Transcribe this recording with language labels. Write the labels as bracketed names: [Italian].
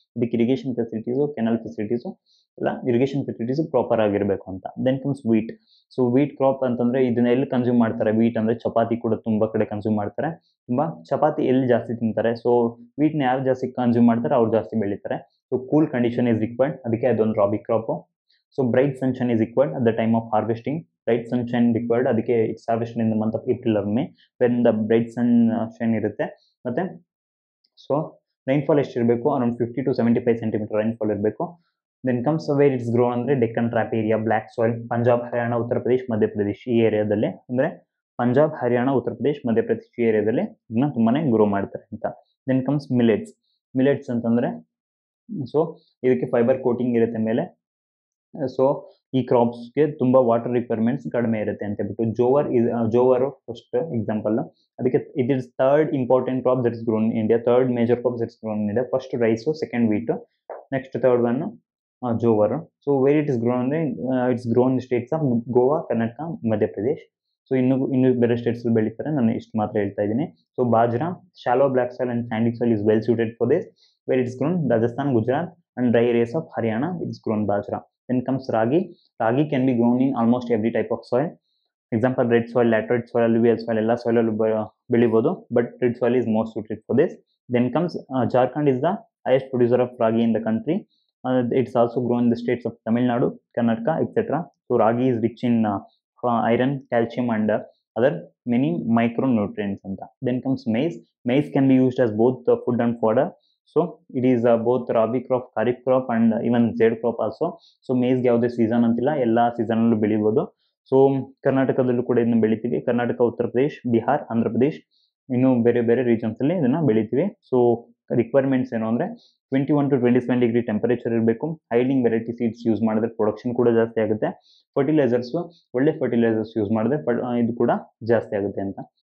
[Kannada] ಇದಕ್ಕೆ irrigation facilities, kennel facilities ಇಲ್ಲ, irrigation facilities proper ಆಗಿರ್ಬೇಕು ಅಂತ. [English] Then comes wheat. [Kannada] So wheat crop ಅಂತಂದ್ರೆ ಇದನ್ನ ಎಲ್ಲಿ ಕನ್ಸ್ಯೂಮ್ ಮಾಡ್ತಾರೆ? ವೀಟ್ ಅಂದ್ರೆ ಚಪಾತಿ ಕೂಡ ತುಂಬಾ ಕಡೆ ಕನ್ಸ್ಯೂಮ್ ಮಾಡ್ತಾರೆ. ತುಂಬಾ ಚಪಾತಿ ಎಲ್ಲಿ ಜಾಸ್ತಿ ತಿಂತಾರೆ? ಸೊ ವೀಟ್ ನ ಯಾರು ಜಾಸ್ತಿ ಕನ್ಸ್ಯೂಮ್ ಮಾಡ್ತಾರೆ ಅವ್ರು ಜಾಸ್ತಿ ಬೆಳೀತಾರೆ. [English] so cool condition is required, [Kannada] ಅದಕ್ಕೆ ಅದೊಂದು [English] Rabi crop. So bright sunshine is required at the time of harvesting. Bright sunshine required, [Kannada] ಅದಕ್ಕೆ [English] it's harvested in the month of April or May when the bright sunshine [Kannada] ಇರುತ್ತೆ. ಮತ್ತೆ so rainfall ಎಷ್ಟಿರಬೇಕು? Around 50 to 75 centimetre rainfall ಇರಬೇಕು. [English] then comes where it's grow [Kannada] ಅಂದ್ರೆ Deccan trap area, block soil, Punjab, Haryana, Uttar Pradesh, Madhya Pradesh ಈ ಏರಿಯಾದಲ್ಲಿ, ಅಂದ್ರೆ ಪಂಜಾಬ್, ಹರಿಯಾಣ, ಉತ್ತರ ಪ್ರದೇಶ್, ಮಧ್ಯಪ್ರದೇಶ್ ಈ ಏರಿಯಾದಲ್ಲಿ ಇದನ್ನ ತುಂಬಾನೇ ಗ್ರೋ ಮಾಡ್ತಾರೆ ಅಂತ. [English] then comes [Kannada] ಮಿಲೆಟ್ಸ್ ಅಂತಂದ್ರೆ ಸೊ ಇದಕ್ಕೆ ಫೈಬರ್ ಕೋಟಿಂಗ್ ಇರುತ್ತೆ ಮೇಲೆ. ಸೊ ಈ ಕ್ರಾಪ್ಸ್ಗೆ ತುಂಬಾ ವಾಟರ್ ರಿಕ್ವೈರ್ಮೆಂಟ್ಸ್ ಕಡಿಮೆ ಇರುತ್ತೆ ಅಂತ ಹೇಳ್ಬಿಟ್ಟು ಜೋವರ್ ಫಸ್ಟ್ ಎಕ್ಸಾಂಪಲ್. ಅದಕ್ಕೆ [English] It is third important crop that is grown in India. Third major crop that is grown in India. First rice, second wheat, next third one jowar. So where it is grown [Kannada] ಅಂದ್ರೆ [English] It's grown states of Goa, Karnataka, Madhya Pradesh. So [Kannada] ಇನ್ನು ಬೇರೆ States ಬೆಳೀತಾರೆ, ನಾನು ಇಷ್ಟು ಮಾತ್ರ ಹೇಳ್ತಾ ಇದ್ದೀನಿ. [English] So bajra, shallow black soil and sandy soil is well suited for this. Where it's grown? Rajasthan, Gujarat and dry areas of Haryana it is grown bajra. Then comes ragi. Ragi can be grown in almost every type of soil. Example, red soil, laterite soil, alluvial soil, [Kannada] ಎಲ್ಲ soil ಅಲ್ಲೂ ಬೆಳಿಬೋದು, [English] but red soil is most suited for this. Then comes Jharkhand is the highest producer of ragi in the country. It's also grown in the states of Tamil Nadu, Karnataka, etc. So ragi is rich in iron, calcium and other many micronutrients anta. Then comes maize. Maize can be used as both food and fodder. So it is both rabi crop, kharif crop and even zed crop also. [Kannada] So maize ಯಾವುದೇ season ಅಂತಿಲ್ಲ, ಎಲ್ಲಾ season ಅಲ್ಲೂ ಬೆಳಿಬಹುದು. So ಕರ್ನಾಟಕದಲ್ಲೂ ಕೂಡ ಇದನ್ನ ಬೆಳಿತೀವಿ. ಕರ್ನಾಟಕ, ಉತ್ತರ ಪ್ರದೇಶ್, ಬಿಹಾರ್, ಆಂಧ್ರ ಪ್ರದೇಶ್, ಇನ್ನು ಬೇರೆ ಬೇರೆ ರೀಜನ್ಸ್ ಅಲ್ಲಿ ಇದನ್ನ ಬೆಳಿತೀವಿ. ಸೊ ರಿಕ್ವೈರ್ಮೆಂಟ್ಸ್ ಏನು ಅಂದ್ರೆ 21 to 27 ಡಿಗ್ರಿ ಟೆಂಪರೇಚರ್ ಇರಬೇಕು. ಹೈಡಿಂಗ್ ವೆರೈಟಿ ಸೀಡ್ಸ್ ಯೂಸ್ ಮಾಡಿದ್ರೆ ಪ್ರೊಡಕ್ಷನ್ ಕೂಡ ಜಾಸ್ತಿ ಆಗುತ್ತೆ. ಫರ್ಟಿಲೈಸರ್ಸ್, ಒಳ್ಳೆ ಫರ್ಟಿಲೈಸರ್ಸ್ ಯೂಸ್ ಮಾಡಿದ್ರೆ ಇದು ಕೂಡ ಜಾಸ್ತಿ ಆಗುತ್ತೆ ಅಂತ.